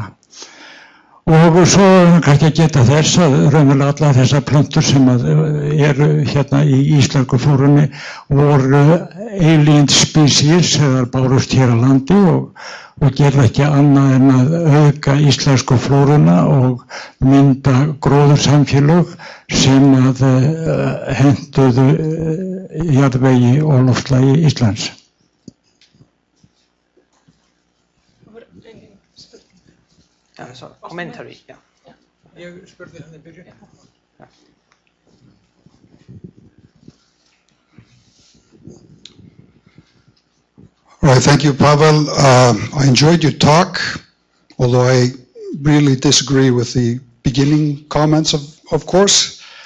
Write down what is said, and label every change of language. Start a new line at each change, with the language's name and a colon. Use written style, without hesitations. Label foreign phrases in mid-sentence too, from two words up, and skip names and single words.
Icelandic: Og svo kannski að geta þess að raunverulega allar þessar plöntur sem eru hérna í íslensku flórunni voru
English: alien species
Icelandic: eða bárust hér á landi og gera ekki annað en að auka íslensku flóruna og mynda gróðursamfélög sem að hentuðu jarðvegi og loftlagi Íslands. Commentary, Ég spurði hann í byrjun.
English: All right, thank you, Pavel. I enjoyed your talk, although I really disagree with the beginning comments, of course.